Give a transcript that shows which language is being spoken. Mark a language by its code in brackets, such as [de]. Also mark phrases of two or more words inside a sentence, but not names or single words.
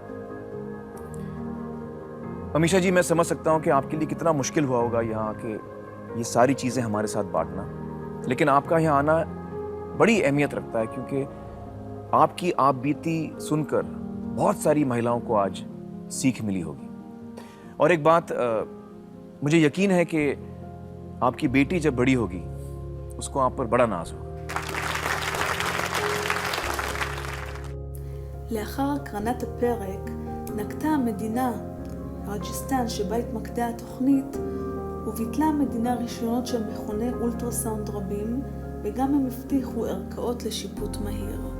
[hi] अमीशा जी, मैं समझ सकता हूं कि आपके लिए कितना मुश्किल हुआ होगा यहाँ के ये सारी चीजें हमारे साथ बांटना, लेकिन आपका यहाँ आना बड़ी अहमियत रखता है, क्योंकि आपकी आप बीती सुनकर बहुत सारी महिलाओं को आज सीख मिली होगी। और एक बात मुझे यकीन है कि आपकी बेटी जब बड़ी होगी उसको आप पर बड़ा नाज होगा। [he] לאחר הקרנת הפרק נקטה המדינה, רג'יסטן שבה התמקדה התוכנית, וביטלה המדינה רישיונות של מכוני אולטרסאונד רבים, וגם הם הבטיחו ערכאות לשיפוט מהיר.